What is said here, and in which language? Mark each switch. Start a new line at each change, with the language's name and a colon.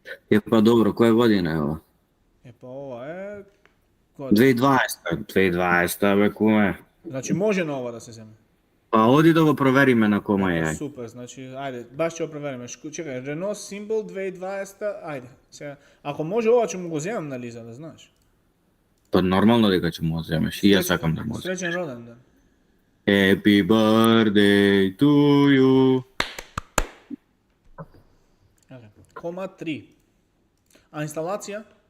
Macedonian: Епа добро, која година е ова? Епа ова е 2020, бе, куме. Значи може на ова да се земе. Па оди да го провериме на кома е. Супер, значи ајде, баш ќе го провериме. Чекај, Renault Symbol 2020, ајде. Сега, ако може ова ќе му го земам на Лиза, да знаеш. Па нормално дека ќе му го земеш. И јас сакам да му го земеш. Среќен роден ден.
English: Happy birthday to you.
Macedonian: Кома 3. А инсталација?